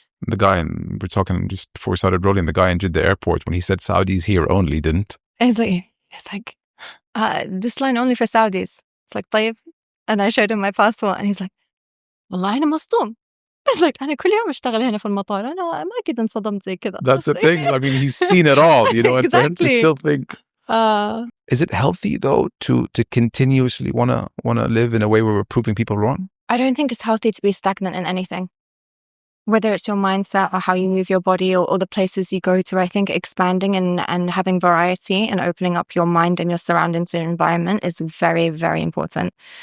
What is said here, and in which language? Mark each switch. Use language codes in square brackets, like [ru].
[en] The guy, we're talking just before we started rolling, the guy in Jeddah airport, when he said Saudis here only, didn't. It's like, this line only for Saudis. It's like, [ar] طيب. [en] And I showed him my passport and he's like, [ar] والله أنا مصدوم. [en] I was like, [ar] أنا كل يوم أشتغل هنا في المطار. أنا ما أكيد انصدمت زي كذا. [en] That's the thing. I mean, he's seen it all, and for him to still think. Is it healthy though to continuously wanna live in a way where we're proving people wrong? I don't think it's healthy to be stagnant in anything. Whether it's your mindset or how you move your body or the places you go to, I think expanding and having variety and opening up your mind and your surroundings and your environment is very, very important.